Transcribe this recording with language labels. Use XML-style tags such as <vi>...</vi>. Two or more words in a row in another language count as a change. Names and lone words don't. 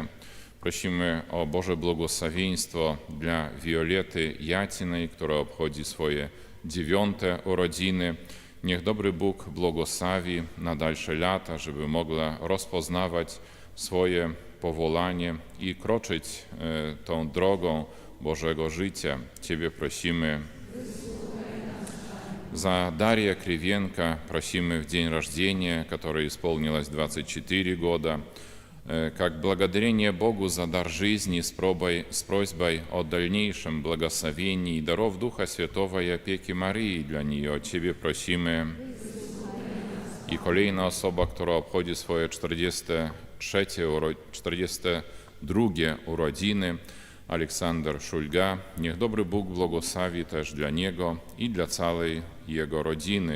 <pl>Prosimy o Boże błogosławieństwo dla Wiolety Jacinej, która obchodzi swoje 9. urodziny. Niech dobry Bóg błogosławi na dalsze lata, żeby mogła rozpoznawać swoje powołanie i kroczyć tą drogą Bożego życia. Ciebie prosimy.</pl> <ru>За Дарья Кривенко просим в день рождения, которой исполнилось 24 года, как благодарение Богу за дар жизни с просьбой о дальнейшем благословении и даров Духа Святого и опеки Марии для нее.</ru> <pl>Ciebie prosimy. I kolejna osoba, która obchodzi swoje 42 urodziny, Aleksander Szulga. Niech dobry Bóg błogosławi też dla niego i dla całej jego rodziny.</pl>